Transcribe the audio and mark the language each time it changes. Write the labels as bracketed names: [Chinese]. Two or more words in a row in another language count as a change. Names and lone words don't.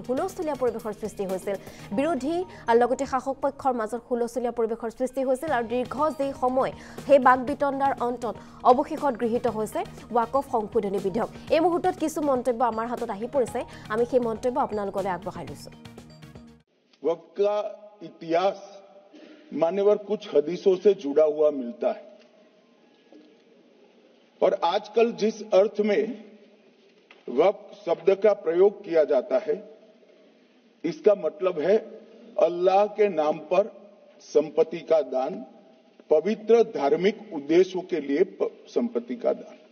[Assamese] হুলস্থুলীয়া পৰিৱেশৰ সৃষ্টি হৈছিল। বিৰোধী লগতে শাসক পক্ষৰ মাজত হুলস্থুলীয়া পৰিৱেশৰ সৃষ্টি হৈছিল। আৰু দীৰ্ঘ যি সময়, সেই বাক বিতণ্ডাৰ অন্তত অৱশেষত গৃহীত হৈছে ৱাকফ সংশোধনী বিধেয়ক। এই মুহূৰ্তত কিছু মন্তব্য আমাৰ হাতত আহি পৰিছে, আমি সেই মন্তব্য আপোনালোকলৈ আগবঢ়াই লৈছোঁ। [Hindi] वक्त का इतिहास मान्यवर कुछ हदीसों से जुड़ा हुआ मिलता है और आजकल जिस अर्थ में वक्त शब्द का प्रयोग किया जाता है, इसका मतलब है अल्लाह के नाम पर संपत्ति का दान, पवित्र धार्मिक उद्देश्यों के लिए संपत्ति का दान।